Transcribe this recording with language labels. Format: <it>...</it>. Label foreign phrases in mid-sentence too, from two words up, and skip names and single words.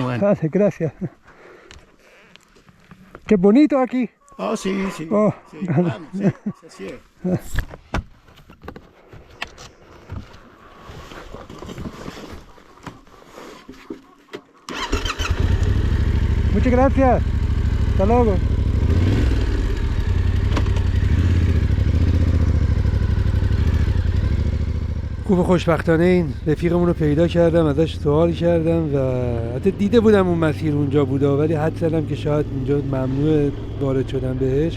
<es>Gracias, gracias. Qué bonito aquí. Oh, sí. Oh. Sí, claro, sí, así es. Muchas gracias. Hasta luego.</es> <fa>خوب خوشبختانه این رفیقمون رو پیدا کردم، ازش سوال کردم و حتی دیده بودم اون مسیر اونجا بوده ولی حد زدم که شاید اونجا ممنوع وارد شدن بهش.</fa>